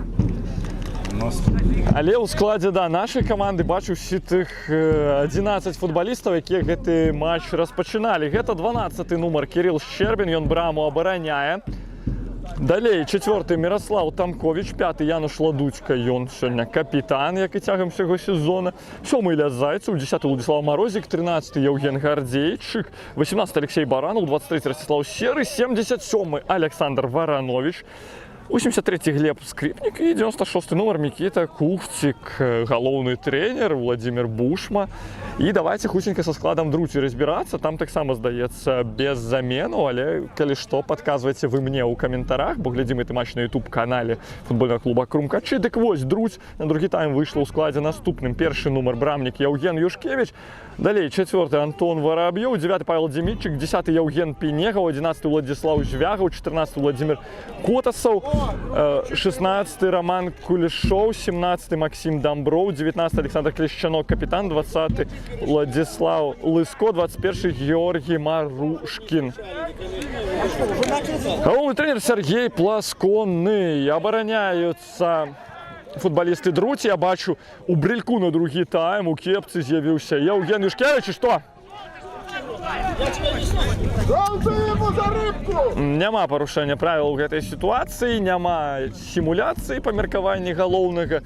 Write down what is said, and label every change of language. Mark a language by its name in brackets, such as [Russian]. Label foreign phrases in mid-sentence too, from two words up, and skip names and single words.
[Belarusian] Але ў складзе, да, нашай каманды бачу ўсе тых 11 футбалістаў, якія гэты матч распачыналі. Гэта 12-й нумар Кирилл Щербин, ён браму абараняе. Далей 4-й Мирослав Тамкович, 5-й Януш Ладуцька, ён сёння капітан, як і цягам усяго сезона. 7-й Ілля Зайцев, 10-й Владислав Морозик, 13-й Евген Гордейчик, 18-й Алексей Баранов, 23-й Ростислав Серый, 77-й Александр Варанович, 83-й Глеб Скрипник і 96-й номер Микита Кухцик, галоўны трэнер Владимир Бушма. І давайте хутенька са складам друзі разбірацца. Там таксама, здаецца, без замену, але калі што, падказвайце вы мне ў каментарах, бо глядзім гэты матч на YouTube-канале футбольнага клуба Крумкачы. Дык вось, друзь на другі тайм выйшла ў складзе наступным. Першы нумар брамнік Евген Юшкевич, далей 4-й Антон Воробьёў, 9-й Павел Демитчик, 10-й Евген Пенегаў, 11-й Владислав Звягаў, 14-й Владимир Котасаў, 16-й Роман Кулешоў, 17-й Максим Домброў, 19-й Александр Клещанок, капітан, 20-й Владислав Лыско, 21-й Георгий Марушкин. Галоўны трэнер Сергей Пласконны. Абараняюцца футбалісты друці. Я бачу у брыльку на другі тайм, у кепцы з'явіўся Евген Юшкевич. І што? Няма парушэння правіл у гэтай сітуацыі, няма сімуляцыі па меркаванні галоўнага.